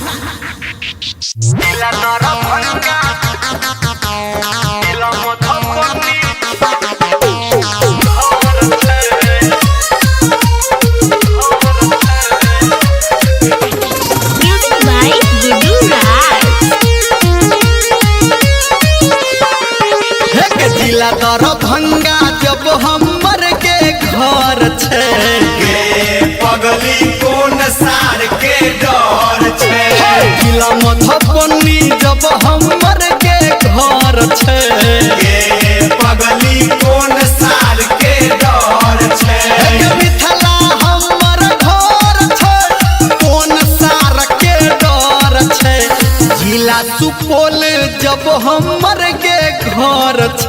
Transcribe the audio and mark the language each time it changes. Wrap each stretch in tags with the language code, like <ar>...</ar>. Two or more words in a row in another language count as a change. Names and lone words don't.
<en>Music by Gudu Raj.</en> <mai>हे के जिला दरभंगा जब हमर के घर छे गे पगली कोन सार के डर छे जिला मधुबनी जब हमर के घर छे गे पगली कोन सार के डर छे हे के मिथिला हमर घर छे कोन सार के डर छे जिला सुपौल जब हमर के घर छे</mai>